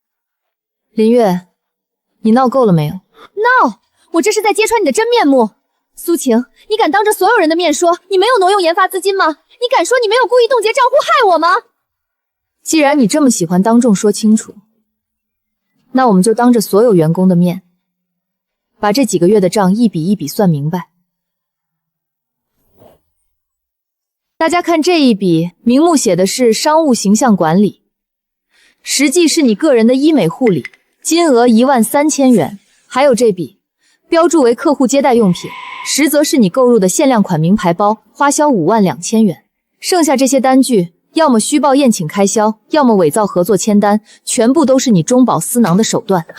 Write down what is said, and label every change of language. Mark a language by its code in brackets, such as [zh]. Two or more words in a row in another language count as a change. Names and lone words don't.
[zh] 林月，你鬧夠了沒有？鬧！我這是在揭穿你的真面目。蘇晴，你敢当着所有人的面说你没有挪用研发资金吗？你敢说你没有故意冻结账户害我吗？既然你这么喜欢当众说清楚，那我们就当着所有员工的面，把这几个月的账一笔一笔算明白。大家看这一笔，名目写的是商務形象管理，實際是你個人的醫美護理，金額13000元。還有這筆，標注為客戶接待用品，實則是你購入的限量款名牌包，花銷52000元。剩下這些單據，要麼虛報宴請開銷，要麼偽造合作簽單，全部都是你中飽私囊的手段。